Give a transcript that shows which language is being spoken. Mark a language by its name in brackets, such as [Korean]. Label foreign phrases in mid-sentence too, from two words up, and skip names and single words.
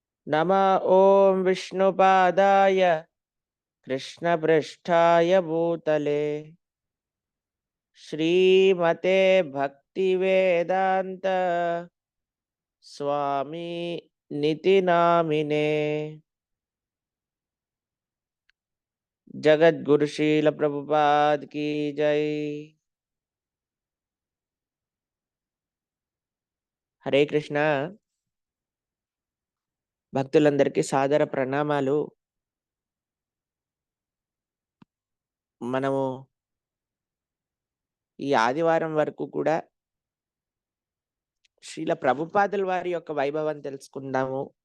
[Sanskrit] नम ॐ विष्णुपादाय कृष्णपृष्ठाय भूतले श्रीमते भक्तिवेदांत स्वामी निति नामिने जगत गुरुशील प्रभुपाद [Hindi] की जय। [Telugu] హరే కృష్ణ. భక్తులందరికీ సాదర ప్రణామాలు. మనము ఈ ఆదివారం వరకు కూడా శ్రీల ప్రభుపాదుల వారి యొక్క వైభవం తెలుసుకుందాము.